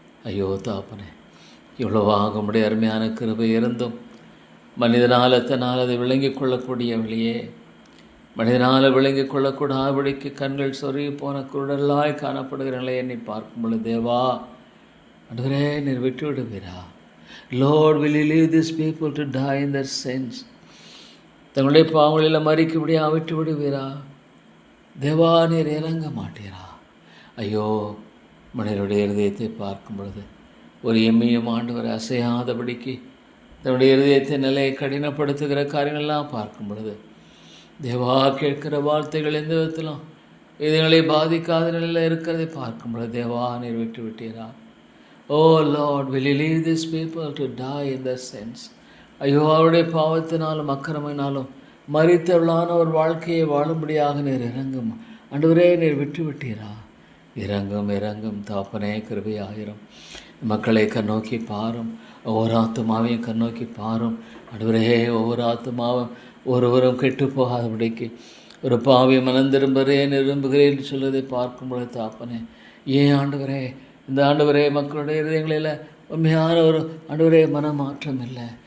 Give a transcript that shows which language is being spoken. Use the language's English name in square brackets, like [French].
[Tamil] ஐயோ தாப்பனே இவ்வளவாக உடைய அருமையான கிருபை இருந்தும் மனிதனால் எத்தனால் அதை விளங்கிக் கொள்ளக்கூடிய வழியே மனிதனால் விளங்கிக் கொள்ளக்கூடாதபடிக்கு கண்கள் சொருகி போன குருடலாய் காணப்படுகிற நிலையை எண்ணி பார்க்கும் பொழுது தேவா ஆண்டவரே நீர் விட்டு விடுவீரா? [English] Lord, will you leave these people to die in their sins? [Tamil] தங்களுடைய பாவங்களில் மறிக்கும்படியாக விட்டு விடுவீரா? தேவா நீர் இறங்க மாட்டீரா? ஐயோ மனிதனுடைய இருதயத்தை பார்க்கும் பொழுது ஒரு எம்மையும் ஆண்டவரை அசையாதபடிக்கு தன்னுடைய இருதயத்தை நிலையை கடினப்படுத்துகிற காரியங்கள்லாம் பார்க்கும் பொழுது தேவா கேட்கிற வார்த்தைகள் எந்த விதத்திலும் இதனை பாதிக்காத நிலையில் இருக்கிறதை பார்க்கும் பொழுது தேவா நீர் விட்டு விட்டீரா? [English] Oh lord, will you leave these people to die in their sins? [Tamil] ஐயோ அவருடைய பாவத்தினாலும் அக்கிரமினாலும் மரித்தவளான ஒரு வாழ்க்கையை வாழும்படியாக நீர் இறங்கும் ஆண்டவரே நீர் விட்டு விட்டீரா? இறங்கும் இறங்கும் தாப்பனே கிருபையாயிரும். மக்களை கண்ணோக்கி பாரும். ஒவ்வொரு ஆத்துமாவையும் கண்ணோக்கி பாரும். ஆண்டவரே ஒவ்வொரு ஆத்துமாவும் ஒருவரும் கெட்டு போகாதபடிக்கு ஒரு பாவியை மனம் திரும்புகிறேன் விரும்புகிறேன் சொல்வதை பார்க்கும் பொழுது தாப்பனே ஏன் ஆண்டவரே இந்த ஆண்டவரே மக்களுடைய இதயங்களில் உண்மையான ஒரு ஆண்டவரே மனமாற்றம் இல்லை.